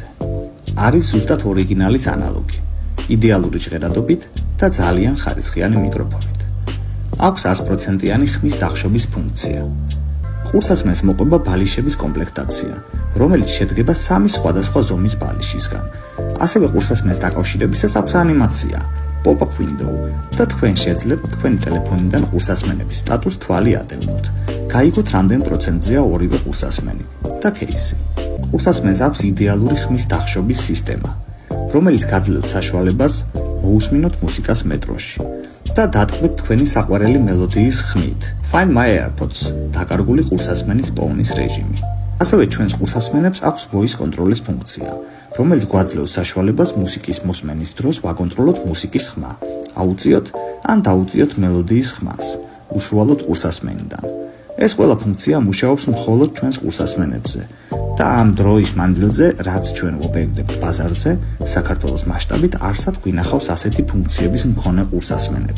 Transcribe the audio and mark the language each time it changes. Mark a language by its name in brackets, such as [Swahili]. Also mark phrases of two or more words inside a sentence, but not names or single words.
[Georgian] არის ზუსტად ორიგინალის ანალოგი, იდეალური ჟღერადობით და ძალიან ხარისხიანი მიკროფონით. აქვს 100%-იანი ხმის დახშობის ფუნქცია. ყურსასმენს მოყვება ბალიშების კომპლექტაცია, რომელიც შედგება 3 სხვადასხვა ზომის ბალიშისგან. ასევე ყურსასმენს დაკავშირებისას აქვს ანიმაცია, [English] pop-up window [Georgian] და თქვენ შეძლებთ თქვენი ტელეფონიდან ყურსასმენების სტატუსს თვალი ადევნოთ. გაიგოთ რამდენ პროცენტზეა ორივე ყურსასმენი და кейსი. ყურსასმენს აქვს იდეალური ხმის დახშობის სისტემა, რომელიც გაძლევთ საშუალებას მოусმინოთ მუსიკას მეტროში და დატკბეთ თქვენი საყვარელი მელოდიის ხმით. [English] Find my AirPods [Georgian] დაკარგული ყურსასმენის პოვნის რეჟიმი. ასევე ჩვენს ყურსასმენებს აქვს [English] voice control- [Georgian] ის ფუნქცია, რომელიც გვაძლევს საშუალებას მუსიკის მოსმენის დროს ვაკონტროლოთ მუსიკის ხმა, აუწიოთ ან დაუწიოთ მელოდიის ხმას, უშუალოდ ყურსასმენიდან. ეს ყველა ფუნქცია მუშაობს მხოლოდ ჩვენს ყურსასმენებზე და ამ დროის მანძილზე, რაც ჩვენ ვოპერირებთ ბაზარზე, საქართველოს მასშტაბით არსად გვინახავს ასეთი ფუნქციების მქონე ყურსასმენები.